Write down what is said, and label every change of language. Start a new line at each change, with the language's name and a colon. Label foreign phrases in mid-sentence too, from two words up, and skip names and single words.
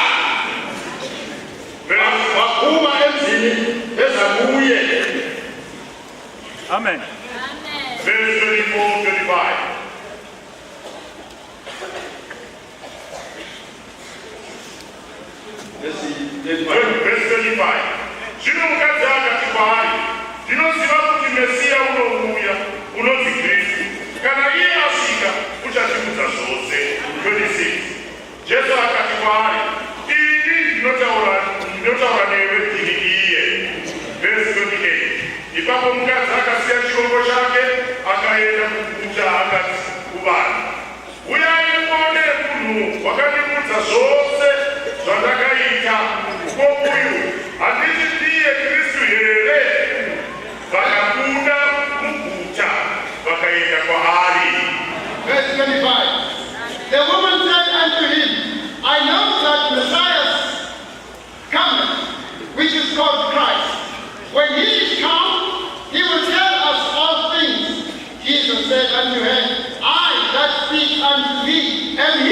North Ndebele: Waphuma emzini beza kuye. Amen.
English: Verse 24, 25. Verse 25.
Shona: Zvino mukadzi akati kwaari, ndinoziva kuti Mesiya unouya, unonzi Kristu. Kana iye asvika, uchatimudza zvose. 26. Jesu akati kwaari, ini ndinotaura newe ndini iye.
English: Verse 28.
Shona: Ipapo mukadzi akasiya chirombo chake akaenda kuguta akati kuvanhu, uyai muone munhu wakandimudza zvose zvandakaita. Ko uyu handiti ndiye Kristu here? Vakabuda muguta vakaenda kwaari.
English: Verse 25. The woman said unto him, I know that Messiah cometh, which is called Christ. When he is come, he will tell us all things. Jesus said unto her, I that speak unto thee am he.